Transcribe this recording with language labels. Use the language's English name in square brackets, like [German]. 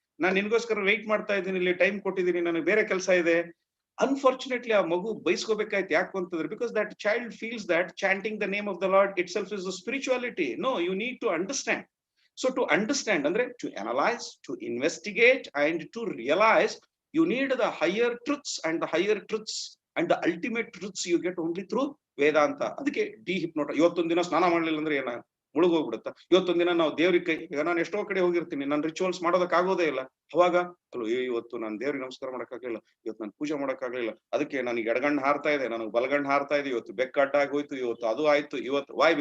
[Kannada] ನಾನ್ ನಿನ್ಗೋಸ್ಕರ weight ಮಾಡ್ತಾ ಇದ್ದೀನಿ, ಇಲ್ಲಿ ಟೈಮ್ ಕೊಟ್ಟಿದ್ದೀನಿ, ನನಗೆ ಬೇರೆ ಕೆಲಸ ಇದೆ. [English] unfortunately [Kannada] ಆ ಮಗು ಬೈಸ್ಕೋಬೇಕಾಯ್ತು. ಯಾಕೆ ಅಂತಂದ್ರೆ, [English] Because that child feels that chanting the name of the lord itself is spirituality. No, you need to understand. So to understand ಅಂದ್ರೆ to analyse, to investigate and to realise. You need the higher truths, and the higher truths and the ultimate truths you get only through Vedanta. [Kannada] ಅದಕ್ಕೆ ಡಿಹಿಪ್ನೋಟ. ಇವತ್ತೊಂದ್ ದಿನ ಸ್ನಾನ ಮಾಡ್ಲಿಲ್ಲ ಅಂದ್ರೆ ಏನ ಮುಳುಗೋಗ್ಬಿಡುತ್ತ? ಇವತ್ತೊಂದ್ ದಿನ ನಾವು ದೇವ್ರಿಗೆ ಕೈ, ಈಗ ನಾನು ಎಷ್ಟೋ ಕಡೆ ಹೋಗಿರ್ತೀನಿ, ನಾನು ರಿಚುವಲ್ಸ್ ಮಾಡೋದಕ್ ಆಗೋದೇ ಇಲ್ಲ. ಅವಾಗ ಅಲ್ಲೋ, ಇವತ್ತು ನಾನು ದೇವ್ರಿಗೆ ನಮಸ್ಕಾರ ಮಾಡಕ್ಕಾಗ್ಲಿಲ್ಲ, ಇವತ್ತು ನಾನು ಪೂಜೆ ಮಾಡಕ್ಕಾಗ್ಲಿಲ್ಲ, ಅದಕ್ಕೆ ನನಗೆ ಎಡಗಣ್ಣು ಹಾರ್ತಾ ಇದೆ, ನನಗೆ ಬಲಗಣ್ಣು ಹಾರ್ತಾ ಇದೆ, ಇವತ್ತು ಬೆಕ್ಕಡ್ಡಾಗಿ ಹೋಯ್ತು, ಇವತ್ತು ಅದು ಆಯ್ತು, ಇವತ್ತು. ವೈ?